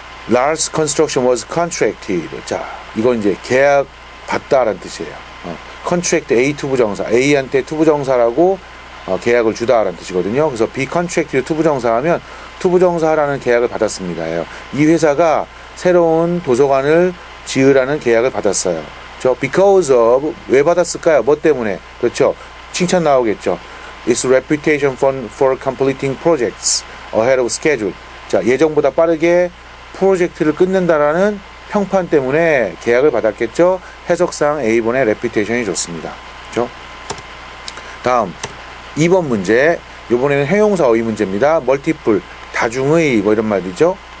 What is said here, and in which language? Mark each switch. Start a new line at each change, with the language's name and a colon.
English: Large construction was contracted.
Korean: 자, 이건 이제 계약 받다라는 뜻이에요. contract A 투부정사, A한테 투부정사라고 계약을 주다라는 뜻이거든요. 그래서 be contracted 투부정사하면 투부정사라는 계약을 받았습니다. 이 회사가 새로운 도서관을 지으라는 계약을 받았어요. because of, 왜 받았을까요? 뭐 때문에? 그렇죠. 칭찬 나오겠죠.
English: Its reputation for completing projects ahead of schedule.
Korean: 자, 예정보다 빠르게 프로젝트를 끝낸다라는 평판 때문에 계약을 받았겠죠. 해석상 A번의 reputation이 좋습니다. 그렇죠? 다음 2번 문제. 이번에는 형용사 어휘 문제입니다. multiple, 다중의 이런 말이죠.